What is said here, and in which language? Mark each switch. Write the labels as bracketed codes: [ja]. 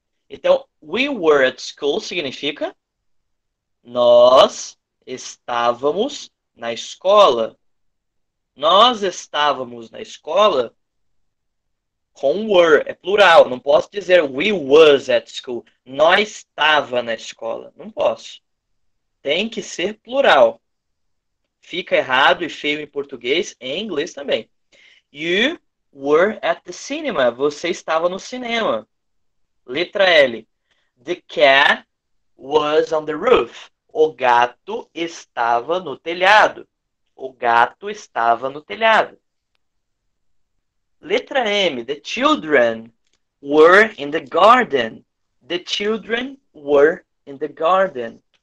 [pt] Então, [en] we were at school [pt] significa nós estávamos na escola. Nós estávamos na escola com were, é plural. Não posso dizer [en] we was at school. [pt] Nós estava na escola. Não posso. Tem que ser plural. Fica errado e feio em português, em inglês também. [en] You were at the cinema. [pt] Você estava no cinema. Letra L. [en] The cat was on the roof. [pt] O gato estava no telhado. O gato estava no telhado. Letra M. [en] The children were in the garden. The children were in the garden.